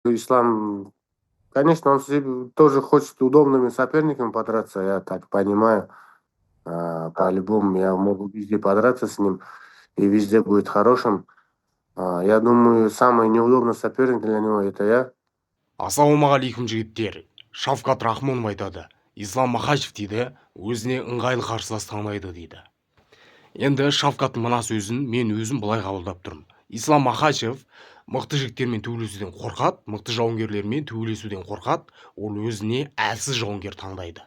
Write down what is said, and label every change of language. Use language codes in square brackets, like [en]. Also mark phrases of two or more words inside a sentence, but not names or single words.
[ru] Ислам, конечно, тоже хочет удобными соперниками подраться, я так понимаю. По-любому я могу везде подраться с ним, и везде будет хорошим. Я думаю, самый неудобный соперник для него это я. [kk] Ассалаумағалейкум жігіттер. Шавкат Рахмонов айтады. Ислам Махачев дейді, өзіне ыңғайлы қарсылас таңдайды дейді. Енді Шавкаттың мына сөзін мен өзім былай қабылдап тұрмын. Ислам Махачев мықты жігіттермен төбелесуден қорқады, мықты жауынгерлермен төбелесуден қорқады, ол өзіне әлсіз жауынгер таңдайды.